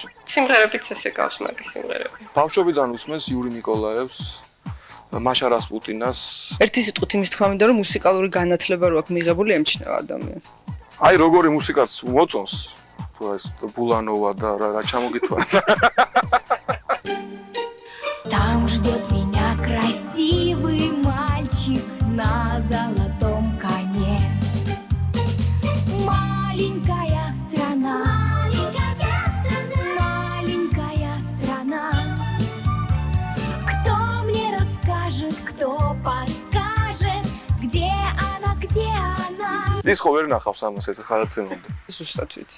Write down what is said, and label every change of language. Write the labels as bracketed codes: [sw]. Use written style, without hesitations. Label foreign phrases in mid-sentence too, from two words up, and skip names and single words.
[ka] სიმღერებიც ესე გავს მაგის სიმღერები. ბავშვობიდან უსმენს იური ნიკოლაევს, მაშა რასპუტინას. ერთი სიტყვით იმის თქმა მინდა რომ მუსიკალური განათლება რო აქვს მიღებული ემჩნევა ადამიანს. აი როგორი მუსიკაც მოწონს, თუ ეს ბულანოვა და რა ჩამოგითვალა. [ru] Там ждет меня красивый мальчик на золотом коне. Маленькая страна, маленькая страна. Кто мне расскажет, кто подскажет, где она, где она? [ka] ის ხო ვერ ნახავს ამას ეს ხალხცემამდე. ზუსტად ვიცი.